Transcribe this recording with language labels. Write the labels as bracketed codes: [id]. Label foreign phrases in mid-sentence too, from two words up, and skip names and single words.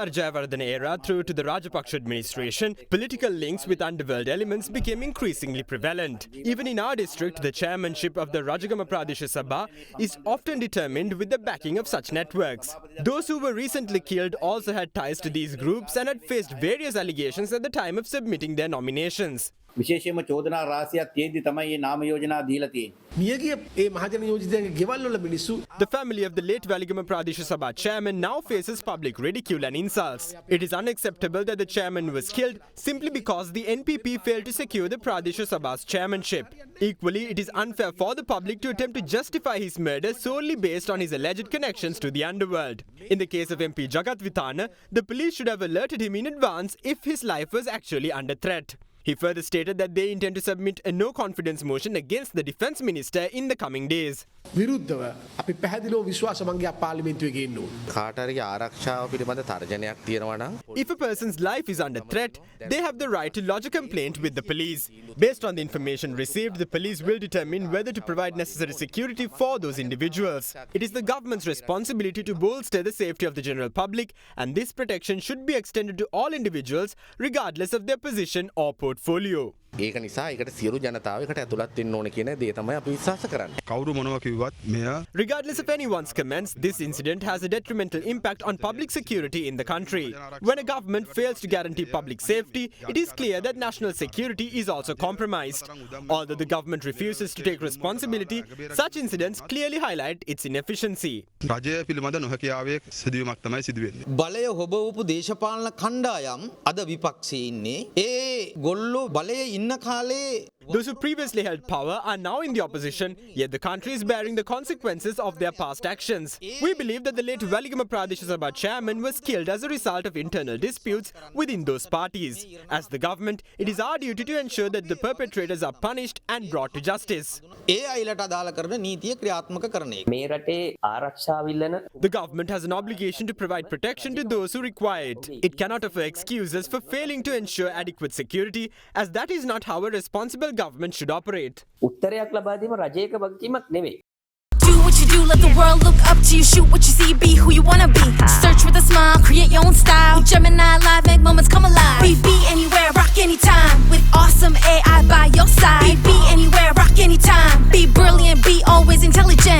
[en] Jayawardena era through to the Rajapaksa administration, political links with underworld elements became increasingly prevalent. Even in our district, the chairmanship of the Rajagama Pradeshya Sabha is often determined with the backing of such networks. Those who were recently killed also had ties to these groups and had faced various allegations at the time of submitting their nominations. [si] විශේෂයෙන්ම චෝදනා රාශියක් තියෙද්දි තමයි මේ නාම යෝජනා දීලා තියෙන්නේ. මියගිය ඒ මහජන යෝජිතයන්ගේ ගෙවල් වල මිනිස්සු. [en] The family of the late Waligama Pradesh Sabha chairman now faces public ridicule and insults. It is unacceptable that the chairman was killed simply because the NPP failed to secure the Pradesh Sabha's chairmanship. Equally, it is unfair for the public to attempt to justify his murder solely based on his alleged connections to the underworld. In the case of MP Jagat Vithana, the police should have alerted him in advance if his life was actually under threat. He further stated that they intend to submit a no-confidence motion against the defence minister in the coming days. [si] විරුද්ධව අපි පැහැදිලිව විශ්වාස මංගයක් පාර්ලිමේන්තුවේ ගේන්න ඕන. කාටරගේ ආරක්ෂාව පිළිබඳ තර්ජනයක් තියෙනවා නම් [en] If a person's life is under threat, they have the right to lodge a complaint with the police. Based on the information received, the police will determine whether to provide necessary security for those individuals. It is the government's responsibility to bolster the safety of the general public, and this protection should be extended to all individuals regardless of their position or portfolio. [si] ඒක නිසා ඒකට සියලු ජනතාව එකට ඇතුළත් වෙන්න ඕන කියන දේ තමයි අපි විශ්වාස කරන්නේ. කවුරු මොනවා කිව්වත් මෙයා [en] Regardless of anyone's comments, this incident has a detrimental impact on public security in the country. When a government fails to guarantee public safety, it is clear that national security is also compromised. Although the government refuses to take responsibility, such incidents clearly highlight its inefficiency. [si] රජය පිළිබඳ නොහැකියාවේ සිදුවීමක් තමයි සිදු වෙන්නේ. බලය හොබවපු දේශපාලන කණ්ඩායම් අද විපක්ෂයේ ඉන්නේ. ඒ ගොල්ලෝ බලයේ ඉන්න කාලේ [en] Those who previously held power are now in the opposition, yet the country is bearing the consequences of their past actions. We believe that the late Waligama Pradesh Sabha chairman was killed as a result of internal disputes within those parties. As the government, it is our duty to ensure that the perpetrators are punished and brought to justice. [si] ඒ අයලට අදාළ කරන නීතිය ක්‍රියාත්මක කරන එක. මේ රටේ ආරක්ෂාව ඉල්ලන [en] The government has an obligation to provide protection to those who require it. It cannot offer excuses for failing to ensure adequate security, as that is not how a responsible government should operate. [si] උත්තරයක් ලබා දීම රජයක වගකීමක් නෙවෙයි. [en] Do what you do, let the world look up to you. Shoot what you see, be who you wanna be. Search with a smile, create your own style. Gemini Live, make moments come alive. Be anywhere, rock anytime. With awesome AI by your side. Be anywhere, rock anytime. Be brilliant, be always intelligent.